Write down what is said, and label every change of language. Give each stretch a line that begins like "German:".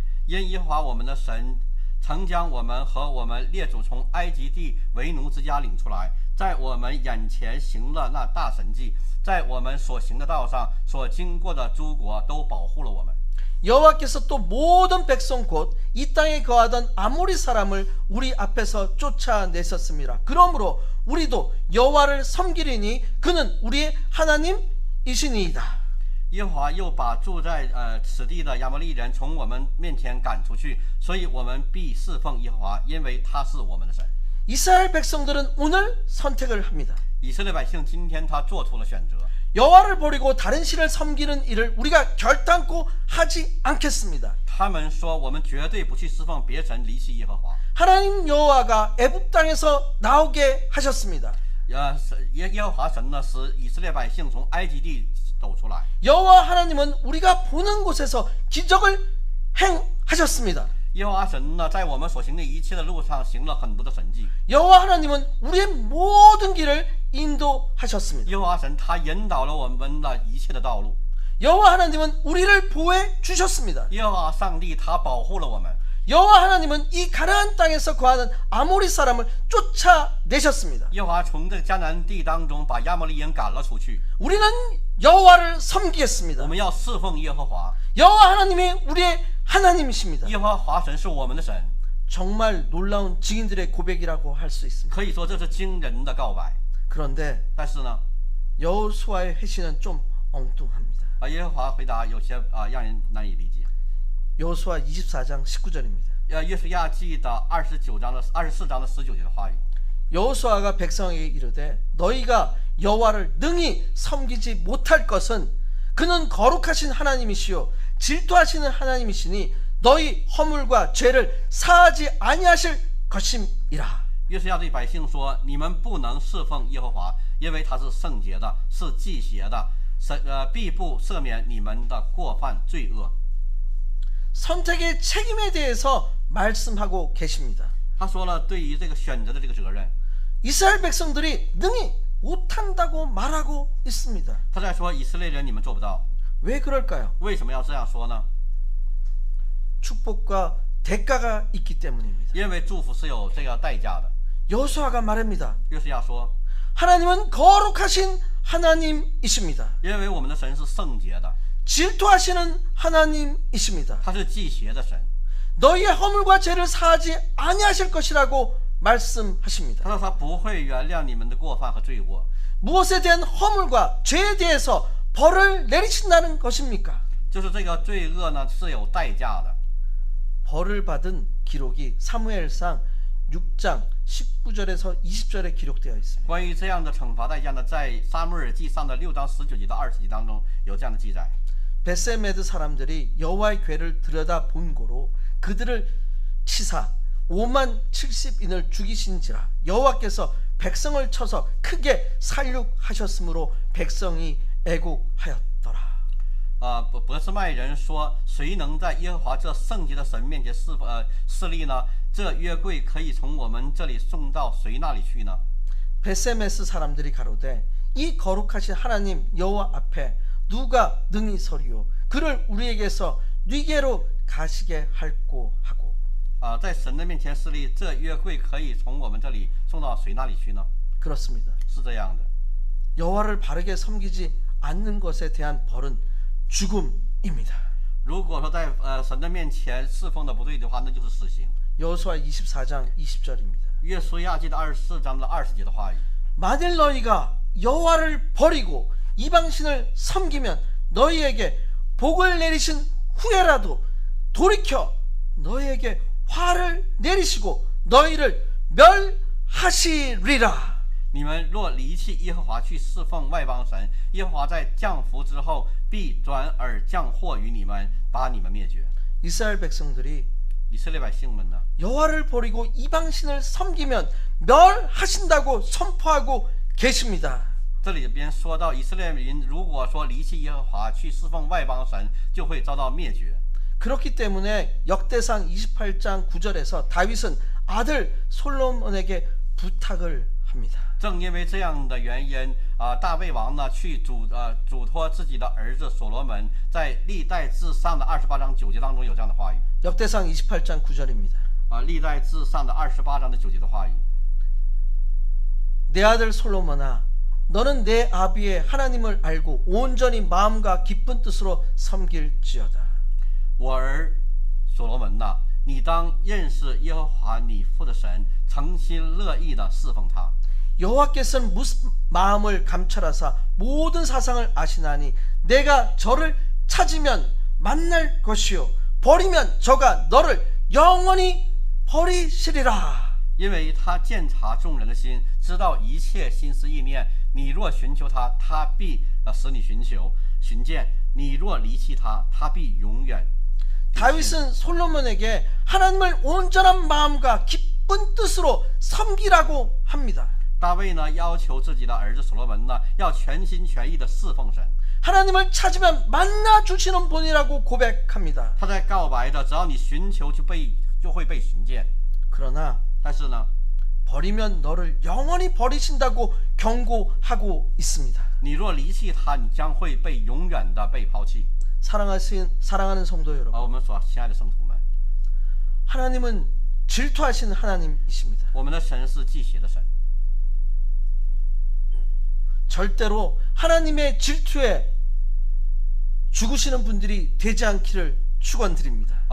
Chinese: 因耶和华我们的神曾将我们和我们列祖从埃及地为奴之家领出来，在我们眼前行了那大神迹，在我们所行的道上所经过的诸国都保护了我们。
Korean: 여호와께서 또 모든 백성 곧 이 땅에 거하던 아모리 사람을 우리 앞에서 쫓아내셨습니다. 그러므로 우리도 여호와를 섬기리니 그는 우리의 하나님이시니이다.
Chinese: 耶和华又把住在此地的亚摩利人从我们面前赶出去，所以我们必侍奉耶和华，因为他是我们的神。
Korean: 이스라엘 백성들은 오늘 선택을 합니다.
Chinese: 以色列百姓今天他做出了选择，
Korean: 여호와를 버리고 다른 신을 섬기는 일을 우리가 결단코 하지 않겠습니다.
Chinese: 他们说我们绝对不去侍奉别神，离弃耶和华。
Korean: 하나님 여호와가 애굽 땅에서 나오게 하셨습니다.
Chinese: 耶和华神呢，使以色列百姓从埃及地走出来。
Korean: 여호와 하나님은 우리가 보는 곳에서 기적을 행하셨습니다.
Chinese: 耶和华神呢，在我们所行的一切的路上行了很多的神迹。
Korean: 여호와 하나님은 우리의 모든 길을 인도하셨습니다.
Chinese: 耶和华神他引导了我们的一切的道路。
Korean: 여호와 하나님은 우리를 보호해 주셨습니다.
Chinese: 耶和华上帝他保护了我们。
Korean: 여호와 하나님은 이 가나안 땅에서 거하는 아모리 사람을 쫓아내셨습니다.
Chinese: 耶和华从这个迦南地当中把亚摩利人赶了出去。
Korean: 우리는 여호와를
Chinese: 我
Korean: 섬기겠습니다.
Chinese: 们要侍奉耶和华。
Korean: 여호와 하나님이 우리의 하나님이십니다.
Chinese: 耶和华神是我们的神，
Korean: 정말 놀라운 증인들의 고백이라고 할 수 있습니다.
Chinese: 可以说这是惊人的告白。
Korean: 그런데
Chinese: 但是呢，
Korean: 여호수아의 회신은 좀 엉뚱합니다.
Chinese: 耶和华回答有些让人难以理解。
Korean: 여호수아 24장 19절입니다.
Chinese: 约书亚记的24章的19节的话语。
Korean: 여호수아가 백성에게 이르되 너희가 여호와를 능히 섬기지 못할 것은 그는 거룩하신 하나님이시요 질투하시는 하나님이시니 너희 허물과 죄를 사하지 아니하실 것임이라.
Chinese: 约书亚对百姓说：“你们不能侍奉耶和华，因为他是圣洁的，是忌邪的，必不赦免你们的过犯罪恶。”
Korean: 선택의 책임에 대해서 말씀하고 계십니다.
Chinese: 他说了，对于这个选择的这个责任，
Korean: 이스라엘 백성들이 능히 못한다고 말하고 있습니다.
Chinese: 他在说以色列人你们做不到，
Korean: 왜 그럴까요?
Chinese: 为什么要这样说呢？
Korean: 축복과 대가가 있기 때문입니다.
Chinese: 因为祝福是有这个代价的。
Korean: 여호수아가 말합니다.
Chinese: 约书亚说，
Korean: 하나님은 거룩하신 하나님이십니다.
Chinese: 因为我们的神是圣洁的，
Korean: 질투하시는 하나님이십니다.
Chinese: 他是忌邪的神。
Korean: 너희의 허물과 죄를 사하지 아니하실 것이라고 말씀하십니다.
Chinese: 他说他不会原谅你们的过犯和罪过。
Korean: 무엇에 대한 허물과 죄에 대해서 벌을 내리신다는 것입니까?
Chinese: 就是这个罪恶呢是有代价的。
Korean: 벌을 받은 기록이 사무엘상 6장 19절에서 20절에 기록되어 있습니다.
Chinese: 关于这样的惩罚代价呢，在撒母耳记上的6章19节到20节当中有这样的记载。
Korean: 베세메드 사람들이 여호와의 궤를 들여다 본 고로 그들을 치사 5만 70인을 죽이신지라 여호와께서 백성을 쳐서 크게 살육하셨으므로 백성이 애곡하였더라.
Chinese: 伯斯麦人说：“谁能在耶和华这圣洁的神面前侍立呢？这约柜可以从我们这里送到谁那里去呢？”
Korean: 베세메스 사람들이 가로되 이 거룩하신 하나님 여호와 앞에 누가 능히 서리요 그를 우리에게서 뉘게로 가시게 할꼬 하고.
Chinese: 在神的面前侍立，这约柜可以从我们这里送到谁那里去呢？
Korean: 그렇습니다.
Chinese: 是这样的。
Korean: 여호와를 바르게 섬기지 않는 것에 대한 벌은 죽음입니다.
Chinese: 如果说在神的面前侍奉的不对的话，那就是死刑。
Korean: 여호수아 24장 20절입니다.
Chinese: 约书亚记的24章的20节的话语。
Korean: 만일 너희가 여호와를 버리고 이방신을 섬기면 너희에게 복을 내리신 후에라도 돌이켜 너희에게 화를 내리시고 너희를 멸하시리라.
Chinese: 你们若离弃耶和华去侍奉外邦神，耶和华在降福之后必转而降祸于你们，把你们灭绝。
Korean: 이스라엘 백성들이
Chinese: 以色列百姓们呢？
Korean: 여호와를 버리고 이방신을 섬기면 멸하신다고 선포하고 계십니다.
Chinese: 这里边说到以色列人如果说离弃耶和华去侍奉外邦神，就会遭到灭绝。
Korean: 그렇기 때문에 역대상 28장 9절에서 다윗은 아들 솔로몬에게 부탁을 합니다.
Chinese: 正因为这样的原因大卫王呢去嘱托自己的儿子所罗门，在历代志上的28章9节当中有这样的话语。
Korean: 역대상 28장 9절입니다.
Chinese: 历代志上的28章的9节的话语。
Korean: 내 아들 솔로몬아 너는 내 아비의 하나님을 알고 온전히 마음과 기쁜 뜻으로 섬길지어다.
Chinese: 我儿所罗门呐，你当认识耶和华你父的神，诚心乐意的侍奉他。
Korean: 여호와께서는 무슨 마음을 감찰하사 모든 사상을 아시나니 내가 저를 찾으면 만날 것이요 버리면 저가 너를 영원히 버리시리라.
Chinese: 因为他鉴察众人的心，知道一切心思意念。你若寻求他，他必使你寻见；你若离弃他，他必永远。
Korean: 다윗은 솔로몬에게 하나님을 온전한 마음과 기쁜 뜻으로 섬기라고 합니다.
Chinese: 大卫呢，要求自己的儿子所罗门呢，要全心全意的侍奉神。
Korean: 하나님을 찾으면 만나 주시는 분이라고 고백합니다.
Chinese: 他在告白的，只要你寻求，就会被寻见。
Korean: 그러나
Chinese: 但是呢，
Korean: 버리면 너를 영원히 버리신다고 경고하고 있습니다.
Chinese: 你若离弃他，你将会被永远的被抛弃。
Korean: 사랑하는 성도 여러분,
Chinese: 我们所亲爱的圣徒们，
Korean: 하나님은 질투하시는 하나님이십니다.
Chinese: 我们的神是忌邪的神，
Korean: 절대로 하나님의 질투에 죽으시는 분들이 되지 않기를 축원드립니다.